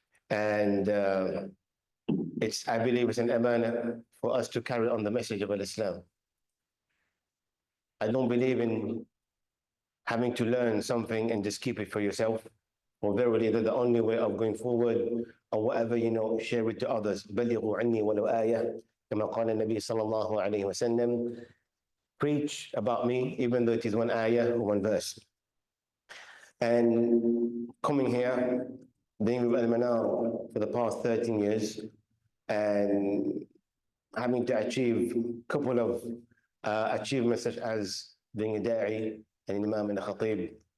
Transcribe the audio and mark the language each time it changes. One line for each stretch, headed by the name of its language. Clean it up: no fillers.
English: And I believe it's an amana for us to carry on the message of Islam. I don't believe in having to learn something and just keep it for yourself. Or verily, that the only way of going forward, or whatever you know, share it to others.
Arabic: بَلِّغُوا عَنِّي وَلَوْ آيَةً كما قال النبي صلى الله عليه وسلم.
English: Preach about me, even though it is one ayah or one verse. And coming here, being with Al-Manar for the past 13 years, and having to achieve a couple of achievements such as being a da'i, an imam and a khatib,